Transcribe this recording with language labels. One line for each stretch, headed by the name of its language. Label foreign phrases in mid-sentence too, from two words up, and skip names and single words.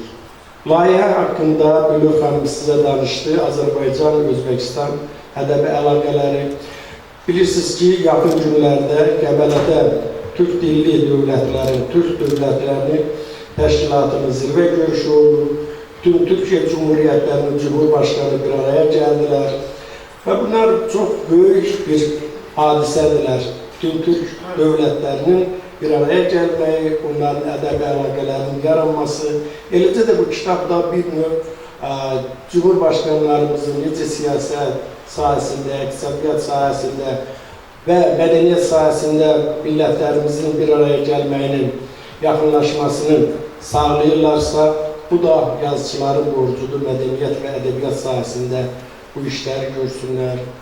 Azerbaijani: Layihə haqqında Bülür xanım sizə danışdı. Azərbaycan, Özbəkistan ədəbi əlaqələri. Bilirsiniz ki, yaxın günlərdə Qəbələdə Türk dilli dövlətlərin, Türk dövlətlərinin təşkilatının zirvə görüşü oldu.
Turkish: Bütün Türkiye Cumhuriyetlerinin Cumhurbaşkanı bir araya geldiler. Ve bunlar çok büyük bir hadisedirler. Bütün Türk devletlerinin bir araya gelmeyi,
Azerbaijani: onların ədəbi əlaqələrinin yaranması. Eləcə də bu kitabda bir növ Cumhurbaşkanlarımızın necə siyasət sahəsində, iqtisadiyyat sahəsində və mədəniyyət sahəsində millətlərimizin bir araya gəlməyinin, yaxınlaşmasının sağlayırlarsa, bu da yazıçıların borcudur, mədəniyyət və ədəbiyyat sahəsində bu işləri görsünlər.